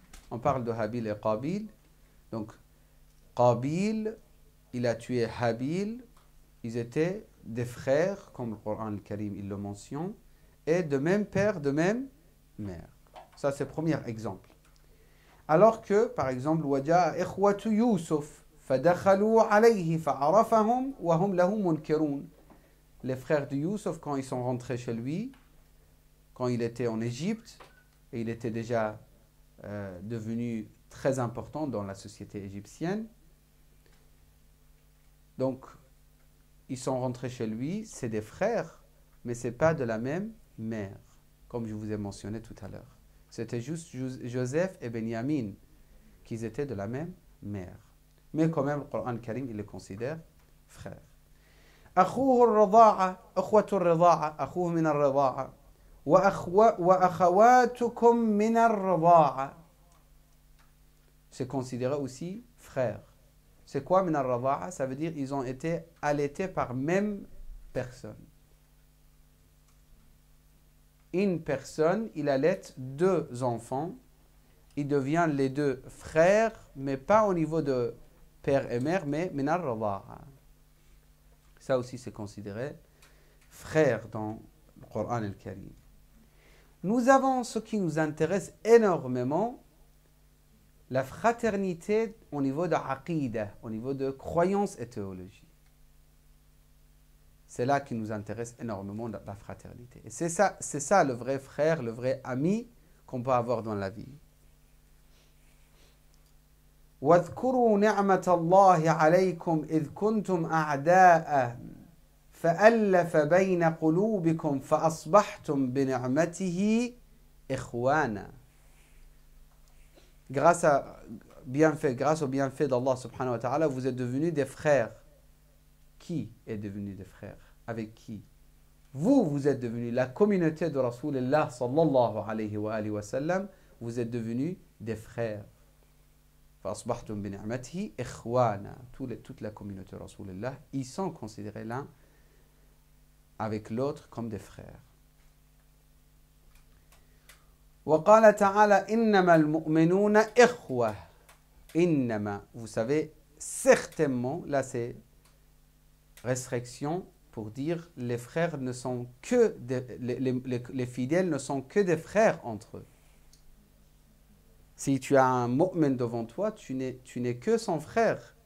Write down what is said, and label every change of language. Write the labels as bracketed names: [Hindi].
[French] On parle de Habil et Qabil. Donc, Qabil, il a tué Habil. Ils étaient des frères, comme le Coran al-Karim, il le mentionne, et de même père, de même mère. Ça, c'est le premier exemple. [Arabic] Alors que, par exemple, وَجَاءَ إِخْوَةُ يُوسُفَ فَدَخَلُوا عَلَيْهِ فَعَرَفَهُمْ وَهُمْ لَهُ مُنْكِرُونَ. [French] Les frères de Youssef, quand ils sont rentrés chez lui, quand il était en Égypte, et il était déjà devenu très important dans la société égyptienne. Donc, ils sont rentrés chez lui, c'est des frères, mais ce n'est pas de la même mère, comme je vous ai mentionné tout à l'heure. C'était juste Joseph et Benjamin qui étaient de la même mère. Mais quand même, le Coran Karim, il les considère frères. [Arabic] أخوه الرضاعة أخوة الرضاعة أخوه من الرضاعة وأخواتكم من الرضاعة. [French] C'est considéré aussi frère. C'est quoi min al-rada'a? Ça veut dire ils ont été allaités par même personne. Une personne, il allaite deux enfants, ils deviennent les deux frères, mais pas au niveau de père et mère, mais min al-rada'a. Ça aussi c'est considéré frère dans le Coran al-Karim. Nous avons ce qui nous intéresse énormément, la fraternité au niveau de aqidah, au niveau de croyance et théologie. C'est là qui nous intéresse énormément, la fraternité. Et c'est ça le vrai frère, le vrai ami qu'on peut avoir dans la vie. [Arabic] واذكروا نعمة الله عليكم إذ كنتم أعداء فألف بين قلوبكم فأصبحتم بنعمته إخوانا. [French] Grâce au bienfait d'Allah subhanahu wa ta'ala, vous êtes devenus des frères. Qui est devenu des frères? Avec qui? Vous êtes devenus la communauté de Rasulullah sallallahu alayhi wa sallam, vous êtes devenus des frères. [Arabic] فَأَصْبَحْتُمْ بِنِعْمَتِهِ إِخْوَانًا. [French] Toute la communauté de Rasulullah, ils sont considérés l'un avec l'autre comme des frères. [Arabic] وقال تعالى إنما المؤمنون إخوة. [French] إنما, vous savez, certainement, là c'est restriction pour dire les frères ne sont que les fidèles ne sont que des frères entre eux. Si tu as un mu'min devant toi, tu n'es que son frère.